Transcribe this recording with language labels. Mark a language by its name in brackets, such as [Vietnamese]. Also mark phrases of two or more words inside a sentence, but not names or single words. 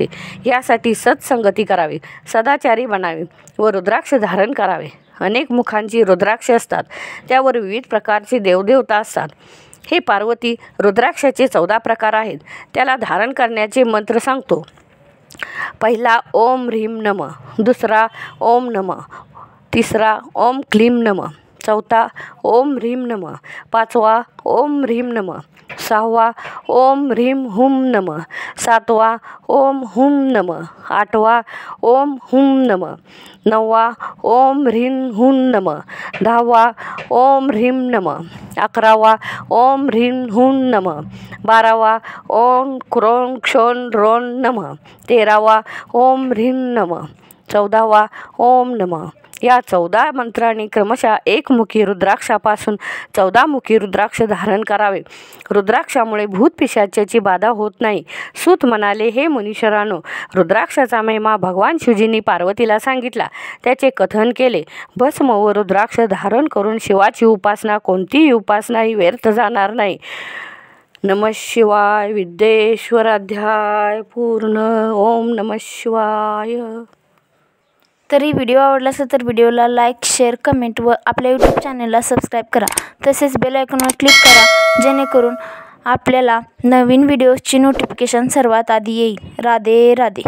[Marathi] यासाठी सत्संगती करावी, सदाचारी बनावे व रुद्राक्ष धारण करावे. अनेक मुखांची रुद्राक्ष असतात, त्यावर विविध प्रकारचे देवदेवता असतात. हे पार्वती, रुद्राक्षाचे 14 प्रकार आहेत. त्याला धारण करण्याचे मंत्र सांगतो. [Sanskrit] पहिला ओम ह्रीम नम, दुसरा ओम नम, तिसरा ओम क्लीम नम, चौथा ओम ह्रीम नम, पाचवा ओम ह्रीम नम, सहावा ओम ह्रीम हुम नम, सातवा ओम हुम नम, आठवा ओम हुम नम, नववा ओम ह्रीम हुम नम, दहावा ओम ह्रीम नम, 11वा ओम ह्रीम हुम नम, 12वा ओम क्रोन क्षोन रोन नम, 13वा ओम ह्रीम नम, 14वा ओम नम. [Marathi] या 14 मंत्रांनी क्रमशः एकमुखी रुद्राक्षापासून 14 मुखी रुद्राक्ष धारण करावे. रुद्राक्षामुळे भूतपिशाचाची बाधा होत नाही. सूत म्हणाले, हे मुनीश्वरांनो, रुद्राक्षाचा महिमा भगवान शिवजींनी पार्वतीला सांगितला. त्याचे कथन केले. भस्म व रुद्राक्ष धारण करून शिवाची उपासना, कोणतीही उपासनाही व्यर्थ जाणार नाही. [Sanskrit] नमः शिवाय. [Marathi] विद्येश्वर अध्याय पूर्ण. [Sanskrit] ओम नमः शिवाय. [Marathi] तरी व्हिडिओ आवडला असेल तर व्हिडिओला लाईक, शेअर, कमेंट व आपल्या यूट्यूब चॅनलला सबस्क्राईब करा. तसेच बेल आयकॉनवर क्लिक करा, जेणेकरून आपल्याला नवीन व्हिडिओजची नोटिफिकेशन सर्वात आधी येईल. राधे राधे.